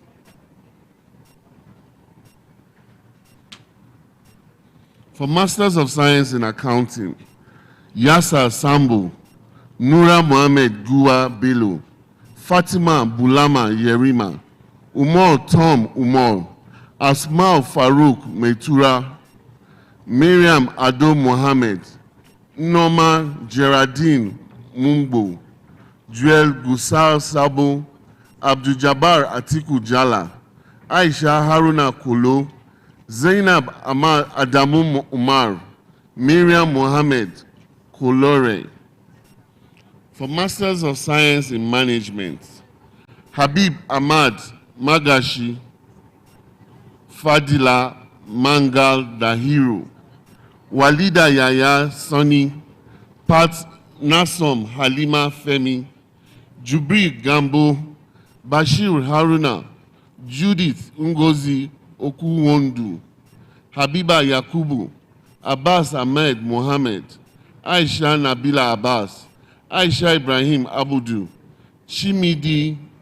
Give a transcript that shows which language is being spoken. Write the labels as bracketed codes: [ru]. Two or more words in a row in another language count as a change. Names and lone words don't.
[en] For Masters of Science in Accounting, Yasa Sambo, Nura Mohammed Gua Bello, Fatima Bulama Yerima, Umar Tom Umar, Asma Farouk Metura, Miriam Ado Mohammed, Norma Geraldine Mumbo, Joel Gusar Sabo, Abdul Jabbar Atiku Jala, Aisha Haruna Kolo, Zainab Amar Adamu Umar, Miriam Mohammed Kolore. For Masters of Science in Management, Habib Ahmad Magashi, Fadila Mangal Dahiru, Walida Yaya Sani, Pat Nasom Halima Femi, Jubri Gambo, Bashir Haruna, Judith Ngozi Okuwondu, Habiba Yakubu, Abbas Ahmed Mohammed, Aisha Nabila Abbas, Aisha Ibrahim Abudu, Chimidi